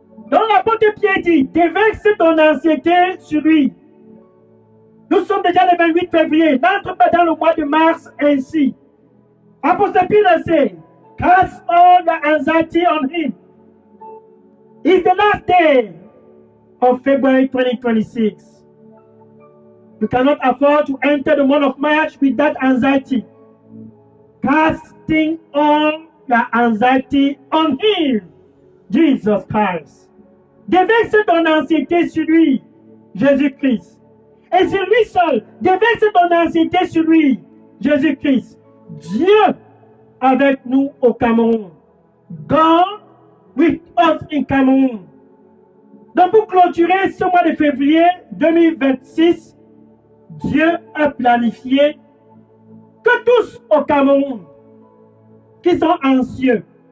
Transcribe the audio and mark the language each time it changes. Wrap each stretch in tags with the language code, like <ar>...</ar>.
<fr>Donc l'apôtre Pierre dit, déverse ton anxiété sur lui. Nous sommes déjà le 28 février. N'entre pas dans le mois de mars ainsi.</fr> <en>Apostle Peter said, cast all the anxiety on him. It's the last day of February 2026. You cannot afford to enter the month of March with that anxiety. Casting all the anxiety on him, Jesus Christ.</en> <fr>Déverse ton anxiété sur lui, Jésus-Christ. Et c'est lui seul. Déverse ton anxiété sur lui, Jésus-Christ. Dieu avec nous au Cameroun.</fr> <en>God with us in Cameroun.</en> <fr>Donc pour clôturer ce mois de février 2026, Dieu a planifié que tous au Cameroun qui sont anxieux.</fr>